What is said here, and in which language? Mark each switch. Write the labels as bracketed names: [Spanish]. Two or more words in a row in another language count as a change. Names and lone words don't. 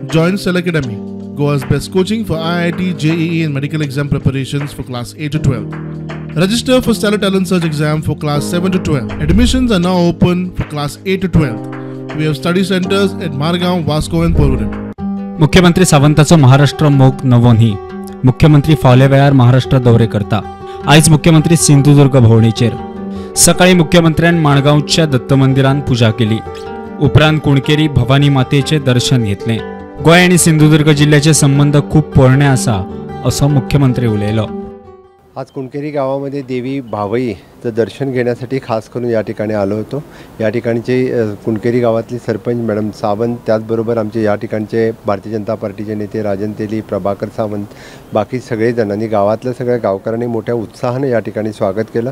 [English] Join Cell Academy, Goa's best coaching for IIT, JEE and medical exam preparations for class 8 to 12. Register for Stellar Talent Search exam for class 7 to 12. Admissions are now open for class 8 to 12. We have study centers at Margaon, Vasco and Porvorim. [Konkani] मुख्यमंत्री सावंताचं महाराष्ट्र मोग नवोन्ही. मुख्यमंत्री फावल्या वेळार महाराष्ट्र दौरे करता. आयज मुख्यमंत्री सिंधुदुर्ग भोंवडेचेर. सकाळी मुख्यमंत्र्यान माणगांवच्या दत्त मंदिरान पूजा केली. उपरांत कुणकेरी भवानी मातेचे दर्शन घेतले. गोंय आणि सिंधुदुर्ग जिल्ह्याचे संबंध खूप पोरणे आसा असं मुख्यमंत्री उलयलो. [Marathi] आज कुणकेरी गावामध्ये देवी भावईचं दर्शन घेण्यासाठी खास करून या ठिकाणी आलो होतो. या ठिकाणचे कुणकेरी गावातली सरपंच मॅडम सावंत, त्याचबरोबर आमचे या ठिकाणचे भारतीय जनता पार्टीचे नेते राजन तेली, प्रभाकर सावंत, बाकी सगळेजणांनी गावातल्या सगळ्या गावकऱ्यांनी मोठ्या उत्साहाने या ठिकाणी स्वागत केलं.